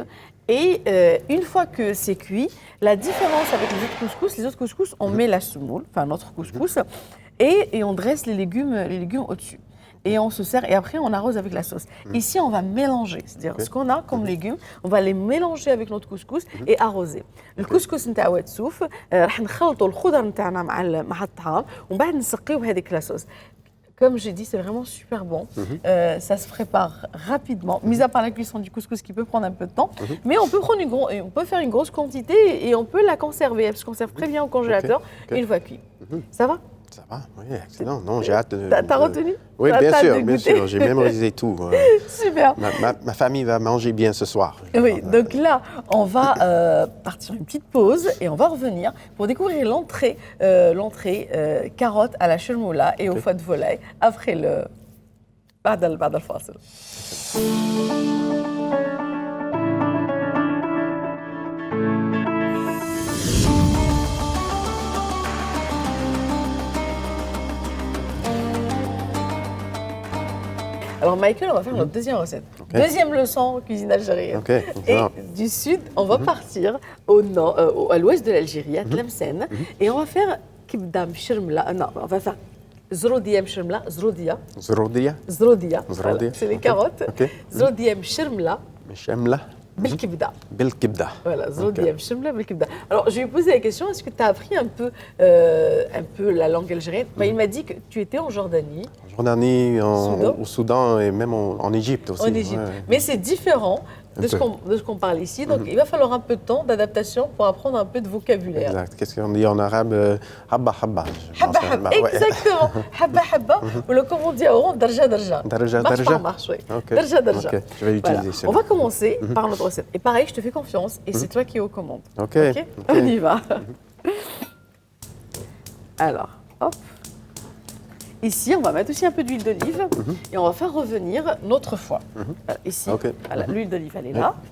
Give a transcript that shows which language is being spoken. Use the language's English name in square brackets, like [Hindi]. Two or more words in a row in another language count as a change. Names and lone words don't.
[French] Et une fois que c'est cuit, la différence avec les autres couscous, on met la semoule, enfin notre couscous, et on dresse les légumes au-dessus. Et on se sert, et après on arrose avec la sauce. Ici, on va mélanger, c'est-à-dire ce qu'on a comme légumes, on va les mélanger avec notre couscous et arroser. Le couscous [Arabic] نتاع واتسوف راح نخلطوا الخضر نتاعنا مع الطعام ومن بعد نسقيوه بهذيك [French] la sauce. Comme j'ai dit, c'est vraiment super bon. Ça se prépare rapidement, mis à part la cuisson du couscous qui peut prendre un peu de temps. Mais on peut faire une grosse quantité et on peut la conserver. Elle se conserve très bien au congélateur une fois cuite. Ça va? Ça va, oui, excellent. Non, j'ai hâte de... T'as retenu? Oui, bien sûr, j'ai mémorisé tout. Super. Ma famille va manger bien ce soir. Oui, donc là, on va partir une petite pause et on va revenir pour découvrir l'entrée carotte à la chermoula et au foie de volaille après le... [Arabic] بعد الفاصل. [French] Alors Michael, on va faire notre deuxième recette. Deuxième leçon cuisine algérienne. Et du sud, on va partir à l'ouest de l'Algérie, à Tlemcen, et on va faire [Arabic] كبدة مشرملة. [French] Non, on va faire [Arabic] زرودية مشرملة, [French] zrodia. Zrodia. C'est les carottes. [Arabic] زرودية مشرملة. [French] Mchermla. [Arabic] بالكبده. بالكبده. [French] Voilà, [Arabic] زوديا مشمله بالكبده. [French] Alors, je lui ai posé la question, est-ce que tu as appris un peu la langue algérienne? Il m'a dit que tu étais en Jordanie. En Jordanie, au Soudan et même en Égypte aussi. En Égypte. Ouais. Mais c'est différent de ce qu'on parle ici. Donc, il va falloir un peu de temps d'adaptation pour apprendre un peu de vocabulaire. Exact. Qu'est-ce qu'on dit en arabe? [Arabic] حبة حبة. حبة حبة, exactement. حبة حبة. [French] Ou comme on dit à Oran, [Arabic] درجة درجة. درجة درجة. [French] Marche, oui. [Arabic] درجة درجة. [French] Je vais utiliser ça. On va commencer par notre recette. Et pareil, je te fais confiance et c'est toi qui es aux commandes. Ok. On y va. Alors, hop. Ici, on va mettre aussi un peu d'huile d'olive et on va faire revenir notre foie. Ici, voilà, l'huile d'olive, elle est là.